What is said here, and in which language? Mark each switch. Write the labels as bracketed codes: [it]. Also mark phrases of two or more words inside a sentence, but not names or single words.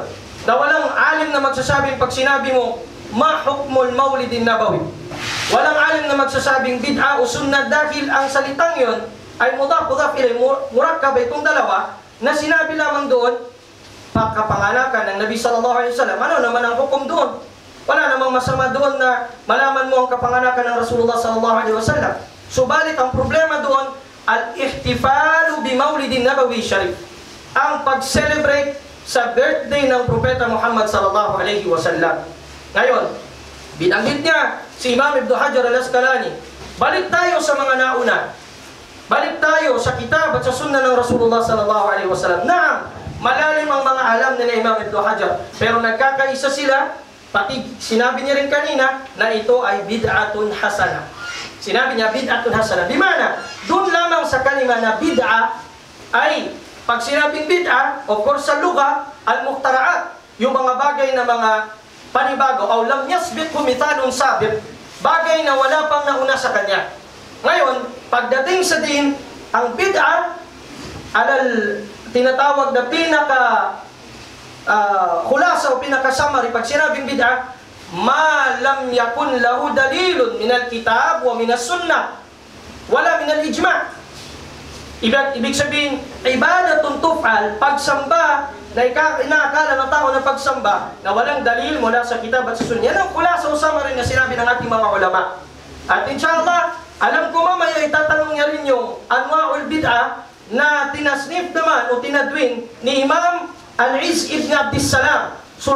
[tl] Na walang alim na magsasabing pag sinabi mo, [ar] ما حكم المولد النبوي. [tl] Walang alim na magsasabing bid'a o sunnah, dahil ang salitang yun ay [ar] مضاف إليه, [tl] murakkab, itong dalawa na sinabi lamang doon, pagkapanganakan ng Nabi [ar] صلى الله عليه وسلم. [tl] Ano naman ang hukom doon? Wala namang masama doon na malaman mo ang kapanganakan ng [ar] رسول الله صلى الله عليه وسلم. [tl] Subalit ang problema doon, [ar] الاحتفال بمولد النبوي الشريف. [tl] Ang pag-celebrate sa birthday ng Propeta Muhammad [ar] صلى الله عليه وسلم. [tl] Ngayon, binanggit niya si Imam Ibn Hajar al-Asqalani. Balik tayo sa mga nauna. Balik tayo sa kitab at sa sunnah ng [ar] رسول الله صلى الله عليه وسلم. [tl] Naam, malalim ang mga alam nila Imam Ibn Hajar, pero nagkakaisa sila. Pati sinabi niya rin kanina na ito ay [ar] بدعة حسنة. [tl] Sinabi niya [ar] بدعة حسنة. [tl] Bimana, doon lamang sa kalima na bid'a ay, pag sinabing bid'a, [en] of course [tl] sa lugha, al-mukhtara'at, yung mga bagay na mga panibago, [ar] o لم يسبقه مثال سابق, [tl] bagay na wala pang nauna sa kanya. Ngayon, pagdating sa din, ang bid'a, tinatawag na pinaka khulasa o pinaka-summary, pag sinabing bid'a, [ar] ما لم يكن له دليل من الكتاب ومن السنة ولا من الإجماع'. [tl] Ibig sabihin, [ar] عبادة تفعل, [tl] pagsamba na inaakala ng tao na pagsamba na walang dalil mula sa kitab at sa sunnah. Yan ang khulasa o summary na sinabi ng ating mga ulama. At inshallah, alam ko mamaya itatanong niya rin yung [ar] أنواع البدعة [tl] na tinasnif naman o tinadwin ni Imam Al-Izz ibn Abdissalam